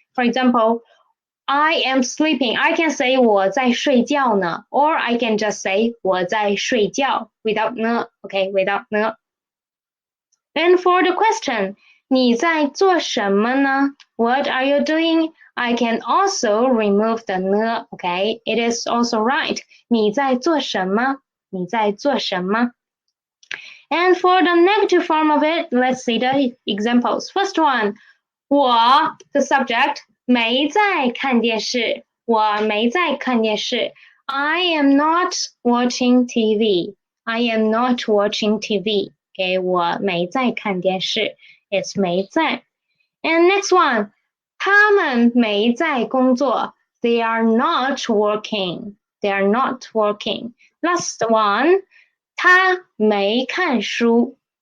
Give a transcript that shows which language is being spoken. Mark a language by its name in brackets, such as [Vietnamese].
[English] For example, I am sleeping. I can say [Chinese] 我在睡觉呢 [English] or I can just say [Chinese] 我在睡觉 [English] without 呢 okay, without 呢 And for the question [Chinese] 你在做什么呢 [English] What are you doing? I can also remove the 呢 okay? It is also right. [Chinese] 你在做什么？你在做什么？ [English] And for the negative form of it, let's see the examples. First one, [Chinese] 我 [English] the subject [Chinese] 没在看电视，我没在看电视。 [English] I am not watching TV. I am not watching TV. Okay, [Chinese] 我没在看电视。 [English] It's 没在。 And next one, [Chinese] 他们没在工作。 [English] They are not working. They are not working. [Chinese] Last one, 他没看书。